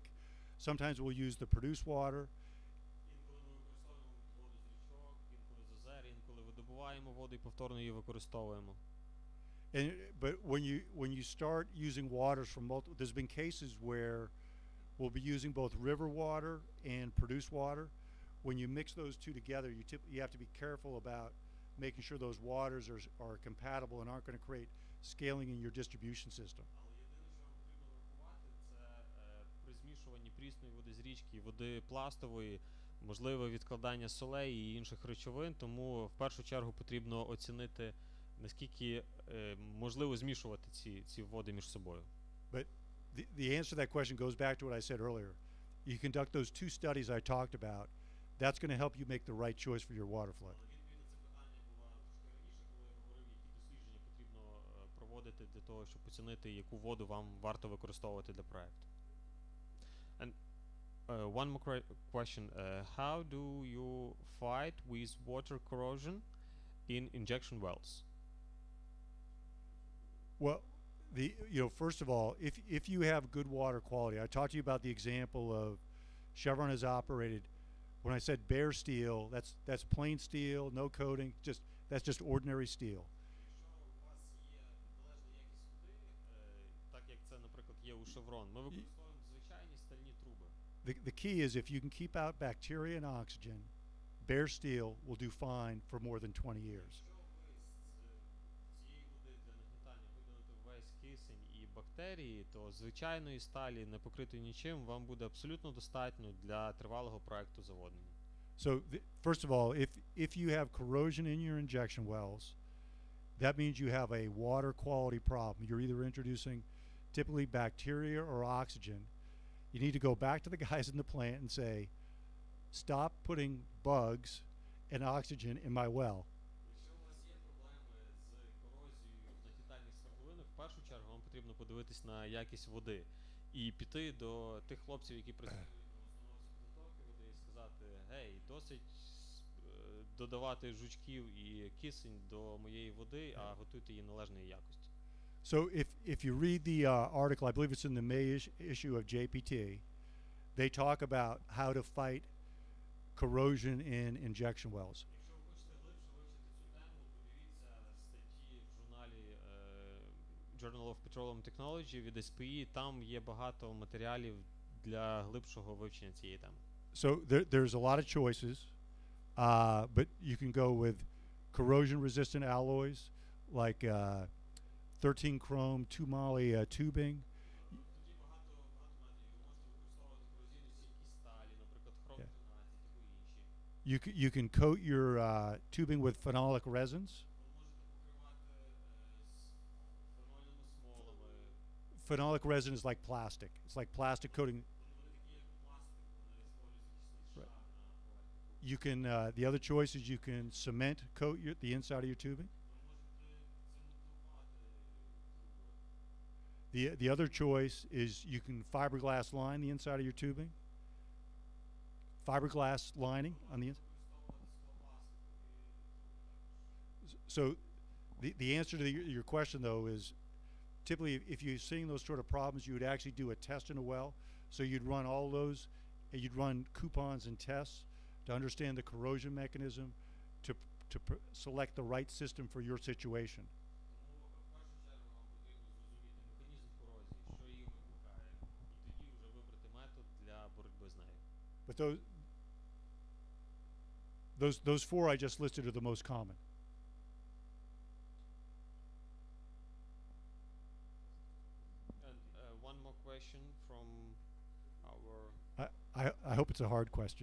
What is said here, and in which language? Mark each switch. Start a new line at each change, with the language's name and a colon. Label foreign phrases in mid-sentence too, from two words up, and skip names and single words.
English: Sometimes we'll use the produced water. But when you start using waters from multiple, there's been cases where we'll be using both river water and produced water. When you mix those two together, you have to be careful about making sure those waters are compatible and aren't going to create scaling in your distribution system.
Ukrainian: При змішуванні прісної води з річки і води пластової можливе відкладання солей і інших речовин, тому в першу чергу потрібно оцінити, наскільки можливо змішувати ці води між собою.
English: But the answer to that question goes back to what I said earlier. You conduct those two studies I talked about. That's going to help you make the right choice for your water flood.
Ukrainian: Для того, щоб оцінити, яку воду вам варто використовувати для проекту.
English: And one more question. How do you fight with water corrosion in injection wells? Well, first of all, if you have good water quality, I talked to you about the example of Chevron has operated. When I said bare steel, that's plain steel, no coating, that's just ordinary steel.
Ukrainian: У Chevron. Ми використовуємо звичайні стальні труби.
English: The key is if you can keep out bacteria and oxygen, bare steel will do fine for more than 20 years.
Ukrainian: Цієї води для нагнітання видалити весь кисень і бактерії, то звичайної сталі, не покритої нічим, вам буде абсолютно достатньо для тривалого проекту заводнення.
English: So first of all, if you have corrosion in your injection wells, that means you have a water quality problem. You're either introducing typically bacteria or oxygen. You need to go back to the guys in the plant and say, stop putting bugs and oxygen in my well.
Ukrainian: Якщо у вас є проблеми з корозією на титанні свердловини, в першу чергу вам потрібно подивитись на якість води і піти до тих хлопців, які працюють на установці підготовки води, і сказати: гей, досить додавати жучків і кисень до моєї води, а готуйте її належної якості.
English: So if you read the article, I believe it's in the May issue of JPT, they talk about how to fight corrosion in injection wells.
Ukrainian: Якщо ви хочете глибше вивчити цю тему, подивіться статті в журналі Journal of Petroleum Technology від SPE, там є багато матеріалів для глибшого вивчення цієї теми.
English: So there's a lot of choices, but you can go with corrosion-resistant alloys like 13 chrome 2 moly tubing.
Ukrainian: Тоді багато методів. Ви можете використовувати корозійно стійкі сталі, наприклад, хром 13 або інші.
English: You can coat your tubing with phenolic resins.
Ukrainian: Ви можете покривати фенольними смолами.
English: Phenolic resin is like plastic. It's like plastic coating.
Ukrainian: Вони такі, як пластик, вони створюють захисний шар на поверхні.
English: You can the other choice is you can cement coat the inside of your tubing.
Ukrainian: Ви можете цементувати труби.
English: The other choice is you can fiberglass line the inside of your tubing. Fiberglass lining on the inside. So the answer to your question though is typically if you're seeing those sort of problems, you would actually do a test in a well. So you'd run all those, and you'd run coupons and tests to understand the corrosion mechanism to select the right system for your situation.
Ukrainian: Тому в першу чергу вам потрібно зрозуміти механізм корозії, що її викликає, і тоді вже вибрати метод для боротьби з нею.
English: But those four I just listed are the most common. And one more question from our. I hope it's a hard question.